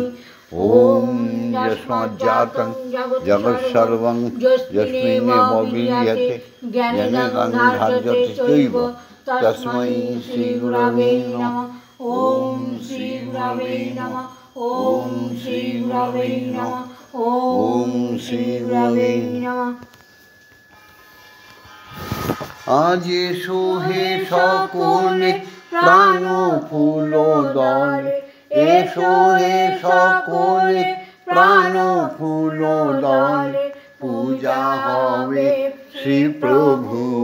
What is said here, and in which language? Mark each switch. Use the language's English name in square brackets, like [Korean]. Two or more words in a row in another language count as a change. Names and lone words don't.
[Sanskrit] ॐ यस्माज्जातं जगत्सर्वं यस्मिन्नेव विलीयते ज्ञानेनानुधार्यते चैव तस्मै श्रीगुरवे नमः। ॐ श्रीगुरवे नमः। ॐ श्रीगुरवे नमः। ॐ श्रीगुरवे नमः। [Bangla] আজ এসো হে সকলে প্রাণ ফুল দলে, এসো হে সকলে প্রাণ ফুল দলে, পূজা হবে শ্রী প্রভু।